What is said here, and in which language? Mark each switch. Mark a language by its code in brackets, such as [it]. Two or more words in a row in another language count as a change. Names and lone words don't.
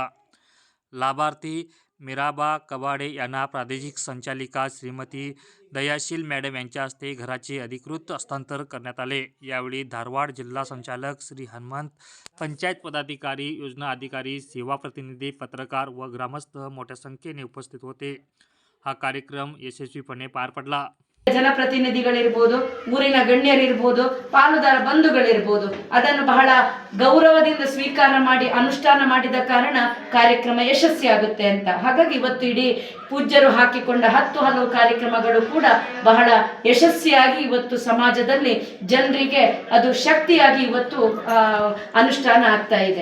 [mr] लाभार्थी मीराबा कबाडे यांना प्रादेशिक संचालिका श्रीमती दयाशील मॅडम यांच्या हस्ते घराचे अधिकृत हस्तांतर करण्यात आले। यावेळी धारवाड जिल्हा संचालक श्री हनुमंत, पंचायत पदाधिकारी, योजना अधिकारी, सेवा प्रतिनिधी, पत्रकार व ग्रामस्थ मोठ्या संख्येने उपस्थित होते। हा कार्यक्रम यशस्वीपणे पार पडला। [kn] ಜನಪ್ರತಿನಿಧಿಗಳಿರಬಹುದು, ಊರಿನ ಗಣ್ಯರಿರಬಹುದು, ಪಾಲುದಾರ ಬಂಧುಗಳಿರಬಹುದು, ಅದನ್ನು ಬಹಳ ಗೌರವದಿಂದ ಸ್ವೀಕಾರ ಮಾಡಿ ಅನುಷ್ಠಾನ ಮಾಡಿದ ಕಾರಣ ಕಾರ್ಯಕ್ರಮ ಯಶಸ್ವಿಯಾಗುತ್ತೆ ಅಂತ। ಹಾಗಾಗಿ ಇವತ್ತು ಇಡೀ ಪೂಜ್ಯರು ಹಾಕಿಕೊಂಡ 10 ಹಲವು ಕಾರ್ಯಕ್ರಮಗಳು ಕೂಡ ಬಹಳ ಯಶಸ್ವಿಯಾಗಿ ಇವತ್ತು ಸಮಾಜದಲ್ಲಿ ಜನರಿಗೆ ಅದು ಶಕ್ತಿಯಾಗಿ ಇವತ್ತು ಅನುಷ್ಠಾನ ಆಗ್ತಾ ಇದೆ।